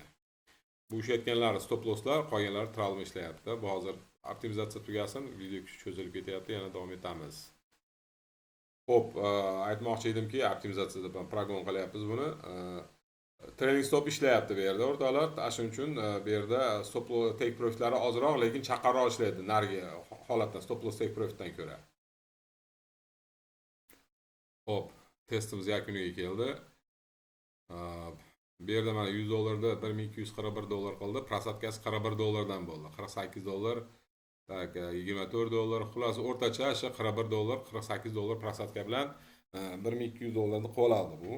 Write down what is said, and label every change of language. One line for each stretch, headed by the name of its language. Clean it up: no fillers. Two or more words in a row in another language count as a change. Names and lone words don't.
Uzbek: Bu ishlayotganlari
English: stop losslar,
Uzbek: qolganlari tral bilan ishlayapti. Bu hozir optimizatsiya tugasin, video cho'zilib ketyapti, yana davom etamiz. Xo'p, aytmoqchi edimki, optimizatsiyada program qilyapmiz buni.
English: Trailing stop
Uzbek: ishlayapti bu yerda o'rtoqlar. Shuning uchun bu yerda
English: stop loss take profitlari
Uzbek: ozroq, lekin chaqarroq ishlaydi narigi holatdan,
English: stop loss take profitdan
Uzbek: ko'ra. Xo'p, testimiz yakuniga keldi. Bu yerda mana $100 da $1241 qildi. Prosatkasi $41 bo'ldi. $48, tak $24, xullas o'rtacha $41, $48 prosatka bilan $1200 ni qo'l oldi bu.